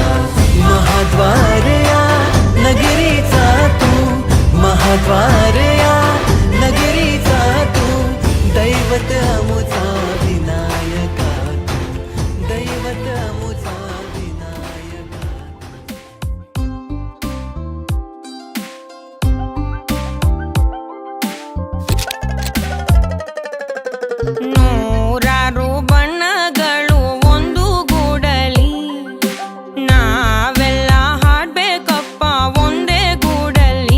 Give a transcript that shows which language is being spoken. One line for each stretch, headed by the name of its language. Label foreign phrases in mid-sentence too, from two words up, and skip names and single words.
Marathi: महाद्वार या नगरीचा तू, महाद्वार या नगरीचा तू, दैवत अमुचा विनायका तू, दैवत अमुचा विनायका.
Kannada: ನೂರಾರು ಬಣ್ಣಗಳು ಒಂದು ಗೂಡಲಿ, ನಾವೆಲ್ಲ ಹಾಡ್ಬೇಕಪ್ಪ ಒಂದೇ ಗೂಡಲಿ.